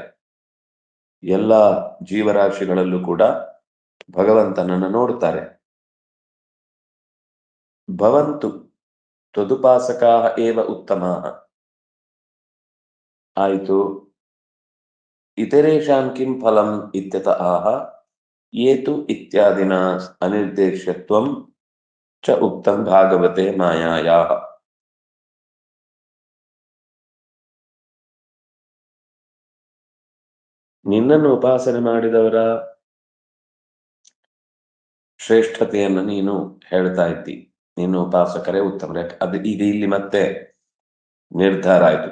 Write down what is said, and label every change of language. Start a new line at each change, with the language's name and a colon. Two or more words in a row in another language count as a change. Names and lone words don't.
Kannada: ಎಲ್ಲ ಜೀವರಾಶಿಗಳಲ್ಲೂ ಕೂಡ ಭಗವಂತನನ್ನ ನೋಡ್ತಾರೆ.
Sanskrit: ಭವಂತು ತ್ವದುಪಾಸಕಾಃ ಏವ ಉತ್ತಮಾಃ. ಆಯಿತು, ಇತರೇಷಾಂ ಕಿಂ ಫಲಂ ಇತ್ಯತಃ ಆಹ ಏತು ಇತ್ಯಾದಿನ ಅನಿರ್ದೇಶ್ಯತ್ವಂ ಚ ಉಕ್ತಂ ಭಾಗವತೆ ಮಾಯಾಯಾಃ.
Kannada: ನಿನ್ನನ್ನು ಉಪಾಸನೆ ಮಾಡಿದವರ ಶ್ರೇಷ್ಠತೆಯನ್ನು ನೀನು ಹೇಳ್ತಾ ಇದ್ದಿ. ನೀನು ಉಪಾಸಕರೇ ಉತ್ತಮರೇ. ಅದು ಈಗ ಇಲ್ಲಿ ಮತ್ತೆ ನಿರ್ಧಾರ ಆಯ್ತು.